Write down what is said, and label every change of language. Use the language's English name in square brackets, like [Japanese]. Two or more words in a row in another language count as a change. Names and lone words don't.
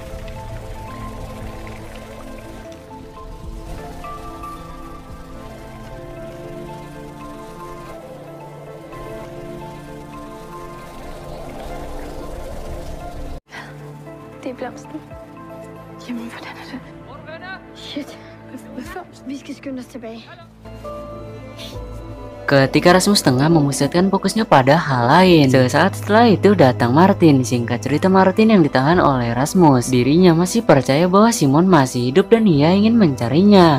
[Danish] er blomsten. Jamen, hvordan er det? Shit. Hvad for? Vi skal skynde os tilbage. [Indonesian] ketika Rasmus tengah memusatkan fokusnya pada hal lain. Sesaat setelah itu datang Martin. Singkat cerita, Martin yang ditahan oleh Rasmus. Dirinya masih percaya bahwa Simon masih hidup dan ia ingin mencarinya.